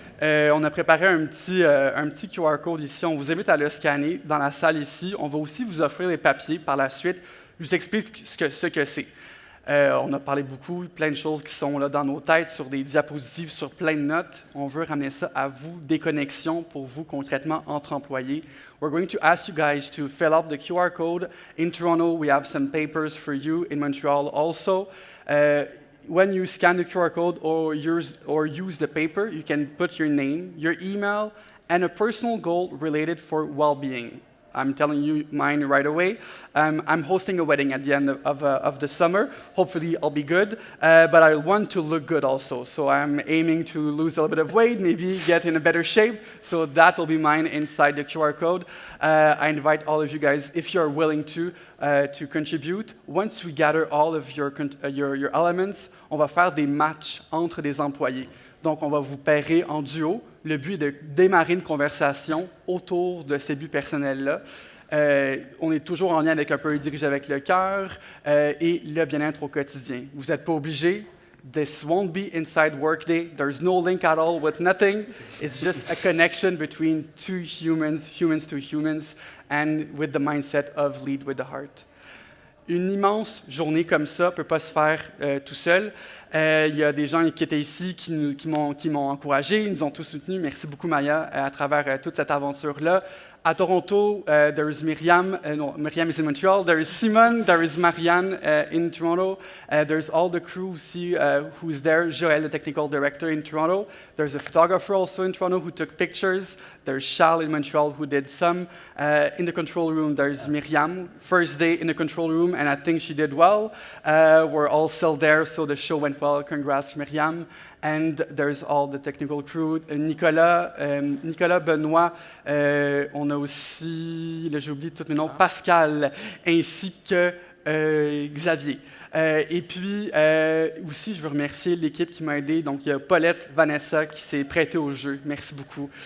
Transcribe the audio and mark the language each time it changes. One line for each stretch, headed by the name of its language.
French: On a préparé un petit QR code ici. On vous invite à le scanner dans la salle ici. On va aussi vous offrir des papiers par la suite. Je vous explique ce que c'est. On a parlé beaucoup, plein de choses qui sont là dans nos têtes, sur des diapositives, sur plein de notes. On veut ramener ça à vous, des connexions pour vous concrètement entre employés.
English: We're going to ask you guys to fill up the QR code. In Toronto, we have some papers for you. In Montreal also. When you scan the QR code or use the paper, you can put your name, your email, and a personal goal related for well-being. I'm telling you mine right away. I'm hosting a wedding at the end of the summer. Hopefully, I'll be good, but I want to look good also. So I'm aiming to lose a little bit of weight, maybe get in a better shape. So that will be mine inside the QR code. I invite all of you guys, if you're willing to contribute. Once we gather all of your elements,
French: on va faire des matchs entre des employés. Donc, on va vous pairer en duo. Le but est de démarrer une conversation autour de ces buts personnels-là. On est toujours en lien avec un peu dirigé avec le cœur et le bien-être au quotidien. Vous n'êtes pas obligés.
English: This won't be inside Workday. There's no link at all with nothing. It's just a connection between two humans to humans, and with the mindset of lead with the heart.
French: Une immense journée comme ça ne peut pas se faire tout seul. Il y a des gens qui étaient ici qui m'ont encouragé, ils nous ont tous soutenus. Merci beaucoup, Maya, à travers toute cette aventure-là. À Toronto,
English: there is Miriam. No, Miriam is in Montreal. There is Simon. There is Marianne in Toronto. There's all the crew who is there. Joël, the technical director in Toronto. There's a photographer also in Toronto who took pictures. There's Charles in Montreal who did some. In the control room, there's Miriam. First day in the control room, and I think she did well. We're all still there, so the show went well. Congrats, Miriam. And there's all the technical crew.
French: Nicolas, Benoît, on a aussi, là j'ai oublié tous mes noms, Pascal, ainsi que Xavier. Et puis, aussi, je veux remercier l'équipe qui m'a aidé. Donc, il y a Paulette, Vanessa qui s'est prêtée au jeu. Merci beaucoup.